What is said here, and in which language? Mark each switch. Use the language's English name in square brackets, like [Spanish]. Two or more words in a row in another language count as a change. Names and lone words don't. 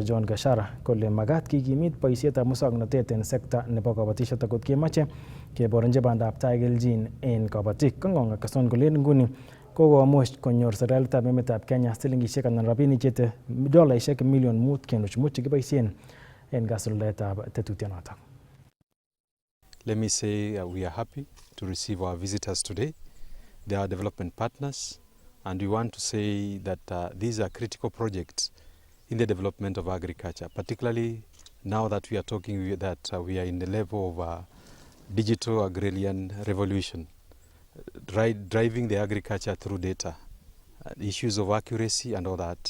[Kalenjin] John Gashara kole magat kikimit boisietab muswoknotet en sekta nebo kabatisiet akot kemoche keboronji bandab tai keljin en kabatik. Kang'ong Akeson kole nguni kokomuch konyor serikalitab emetab Kenya silingishek anan rabinik chete dolaishek milion 5.5 chekiboisien en kasuldaetab tetutyonotok. [English] Let me say we are happy to receive our visitors today. They are development partners, and we want to say that these are critical projects in the development of agriculture, particularly now that we are talking that we are in the level of digital agrarian revolution, driving the agriculture through data, issues of accuracy and all that.